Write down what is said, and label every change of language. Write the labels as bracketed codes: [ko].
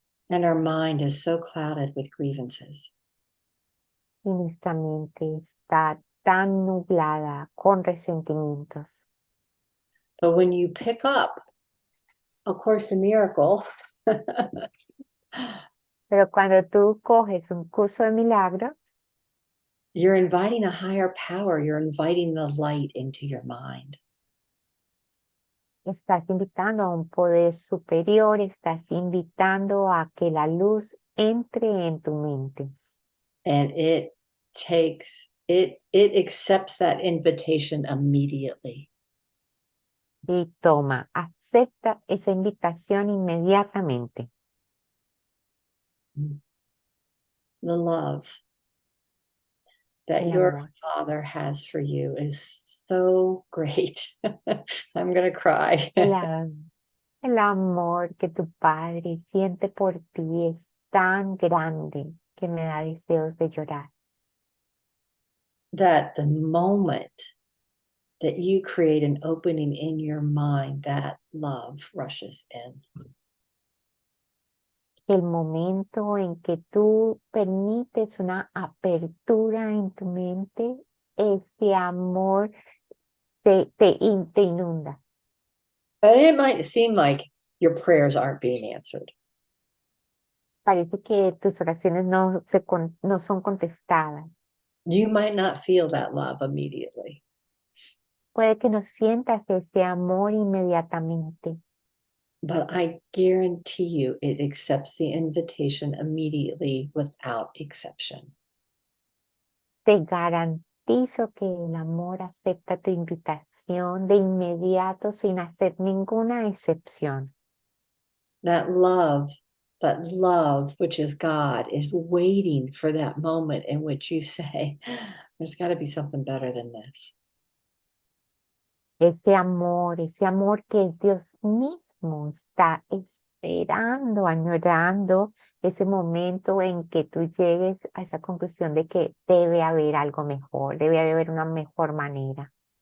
[en] And our mind is so clouded with grievances. [es] Y nuestra mente está tan nublada con resentimientos. [en] But when you pick up A Course in Miracles, [es] Pero cuando tú coges un curso de milagros, [en] you're inviting a higher power. You're inviting the light into your mind. [es] estás invitando a un poder superior, estás invitando a que la luz entre en tu mente. [en] And it accepts that invitation immediately. [es] y toma, acepta esa invitación inmediatamente. [en] The love that [es] El [en] your [es] amor. [en] Father has for you is so great. I'm going to cry. [es] El amor que tu Padre siente por ti es tan grande que me da deseos de llorar. [en] That the moment that you create an opening in your mind, that love rushes in. [es] El momento en que tú permites una apertura en tu mente, ese amor te inunda. [en] But it might seem like your prayers aren't being answered. [es] Parece que tus oraciones no son contestadas. [en] You might not feel that love immediately. [es] Puede que no sientas ese amor inmediatamente, [en] But I guarantee you it accepts the invitation immediately without exception. [es] te garantizo que el amor acepta tu invitación de inmediato sin hacer ninguna excepción. [en] That love, which is God, is waiting for that moment in which you say, there's got to be something better than this. [es] Ese amor que es Dios mismo, está esperando, añorando ese momento en que tú llegues a esa conclusión de que debe haber algo mejor, debe haber una mejor manera.